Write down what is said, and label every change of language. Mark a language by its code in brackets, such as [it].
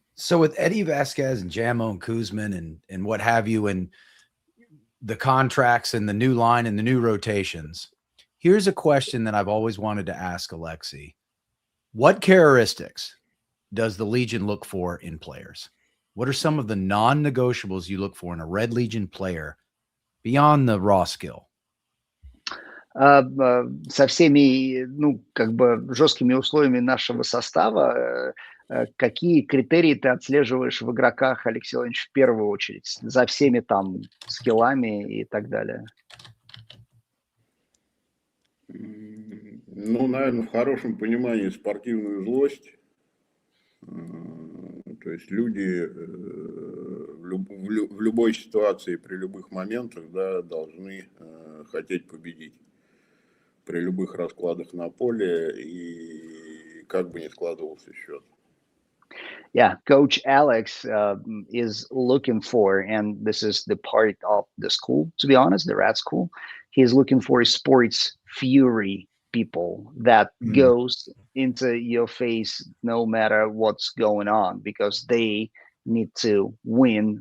[en] So with Eddie Vasquez and Jamo and Kuzmin and what have you, and the contracts and the new line and the new rotations, here's a question that I've always wanted to ask Alexey. What characteristics does the Legion look for in players? What are some of the non-negotiables you look for in a Red Legion player beyond the raw skill? [ru] Со всеми, жесткими условиями нашего состава, какие критерии ты отслеживаешь в игроках, Алексей Владимирович, в первую очередь, за всеми там скиллами и так далее? Наверное, в хорошем понимании спортивную злость. То есть люди в любой ситуации, при любых моментах, да, должны хотеть победить. при любых раскладах на поле, и как бы ни складывался счет. [en] Yeah, Coach Alex is looking for, and this is the part of the school, to be honest, the rat school. He's looking for sports fury people that goes into your face no matter what's going on, because they need to win.